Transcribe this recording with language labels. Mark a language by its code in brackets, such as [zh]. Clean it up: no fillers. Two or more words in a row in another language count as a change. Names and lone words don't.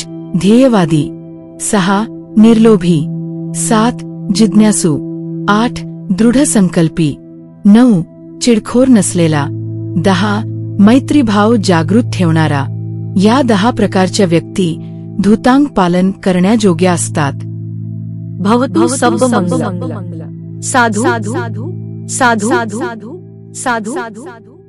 [mr] ध्येयवादी. 6. निर्लोभी. 7. जिज्ञासू. 8. दृढसंकल्पी. 9. चिडखोर नसलेला. 10. मैत्रीभाव जागृत ठेवणारा. या 10 प्रकारच्या व्यक्ती धुतांग पालन करण्यायोग्य असतात. [pi] भवतु सब मंगलम. साधु साधु साधु साधु साधु साधु.